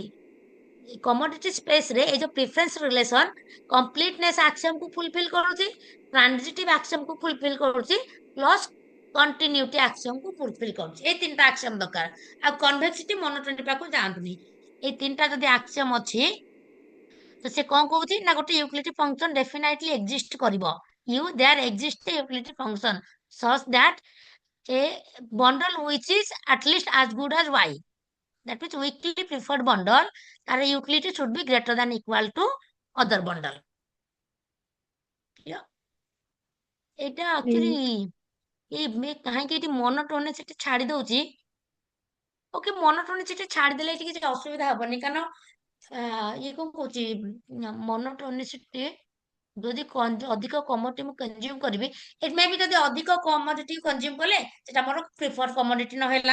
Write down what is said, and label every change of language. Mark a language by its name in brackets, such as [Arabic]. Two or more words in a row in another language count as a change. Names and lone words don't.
[English] commodity space [Odia] ରେ ଏଇ ଯୋଉ [English] preference relation completeness axiom [Odia] କୁ ଫୁଲଫିଲ କରୁଛି, [English] transitive axiom [Odia] କୁ ଫୁଲଫିଲ କରୁଛି, [English] plus continuity axiom [Odia] କୁ ଫୁଲଫିଲ କରୁଛି। ଏଇ ତିନିଟା ଆକ୍ସିୟମ ଦରକାର। ଆଉ [English] convexity monotony [Odia] ପାଖକୁ ଯାଆନ୍ତୁନି। ଏଇ ତିନିଟା ଯଦି ଆକ୍ସିୟମ ଅଛି, ତ ସେ କଣ କହୁଛି ନା ଗୋଟେ [English] utility function definitely exist [Odia] କରିବ। [English] there exist utility function such that a bundle which is at least as good as y, that means weakly preferred bundle, ତାର utility should be greater than equal to other bundle. Clear? [Odia] ଏଇଟା ଆକ୍ଚୁଆଲି କାହିଁକି ଏଠି ମୋନୋଟୋନିସିଟି ଛାଡି ଦଉଛି। ଓକେ, ମୋନୋଟୋନିସିଟି ଛାଡିଦେଲେ ଏଠି କିଛି ଅସୁବିଧା ହବନି, କାରଣ ଇଏ କଣ କହୁଛି, ମୋନୋଟୋନିସିଟି ଯଦି ଅଧିକ କମୋଡିଟି ମୁଁ କନଜ୍ୟୁମ କରିବି, [English] it may be [Odia] ଯଦି ଅଧିକ କମୋଡିଟି କନଜ୍ୟୁମ କଲେ ସେଟା ମୋର [English] prefer commodity [Odia] ନହେଲା।